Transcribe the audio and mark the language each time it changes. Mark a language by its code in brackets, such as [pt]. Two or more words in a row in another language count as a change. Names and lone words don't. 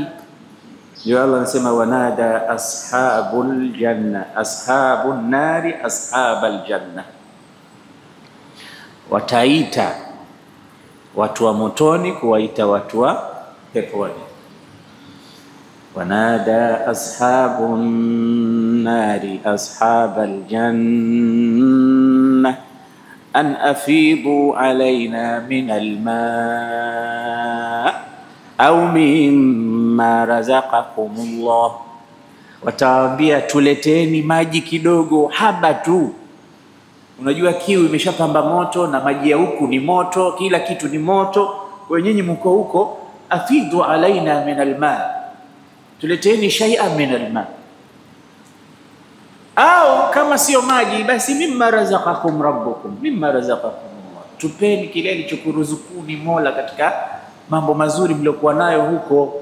[sw] Ndio Allah anasema [ar] ونادى أصحاب الجنة أصحاب النار أصحاب الجنة, [sw] wataita watu wa motoni kuwaita watu wa peponi. [ar] ونادى أصحاب النار أصحاب الجنة أن أفيضوا علينا من الماء أو مما رزقكم الله, [sw] watawaambia tuleteni maji kidogo, haba tu. Unajua kiu imeshapamba moto na maji ya huku ni moto, kila kitu ni moto. Kwa nyinyi mko huko, [ar] أفيضوا علينا من الماء, [sw] tuleteni [ar] شيئا من الماء, [sw] au kama sio maji basi [ar] مما رزقكم ربكم مما رزقكم الله, [sw] tupeni kile alichokuruzukuni Mola katika mambo mazuri mliokuwa nayo huko.